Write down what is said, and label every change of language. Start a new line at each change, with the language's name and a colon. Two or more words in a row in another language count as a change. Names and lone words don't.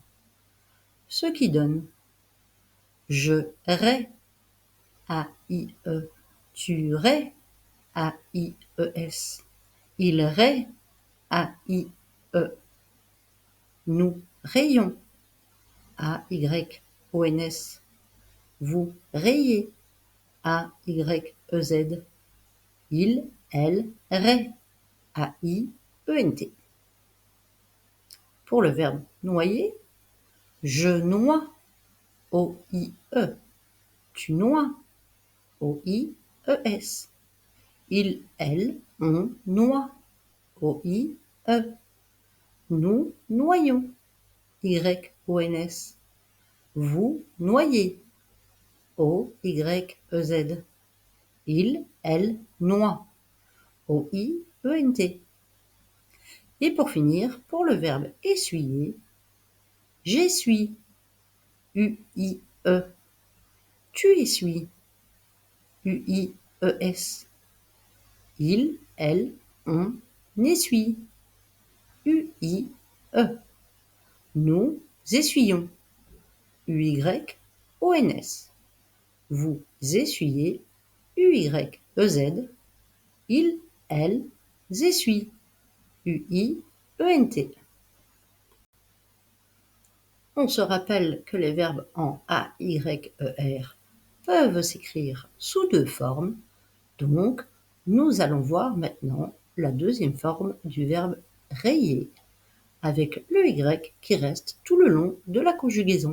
French: Ce qui donne je rais, AIE, tu rais, AIES, il rait, AIE, nous rayons, AYONS, vous rayez, AYEZ, il, elle, rait, AIENT. Pour le verbe noyer, je noie, OIE, tu noies, OIES, Il, elle, on noie. O-I-E. Nous noyons. Y-O-N-S. Vous noyez. O-Y-E-Z. Il, elle, noie. O-I-E-N-T. Et pour finir, pour le verbe essuyer, j'essuie. U-I-E. Tu essuies. U-I-E-S. Il, elle, on essuie. U-I-E. Nous essuyons. U-Y-O-N-S. Vous essuyez. U-Y-E-Z. Il, elles essuient. U-I-E-N-T. On se rappelle que les verbes en A-Y-E-R peuvent s'écrire sous deux formes, donc nous allons voir maintenant la deuxième forme du verbe rayer, avec le Y qui reste tout le long de la conjugaison.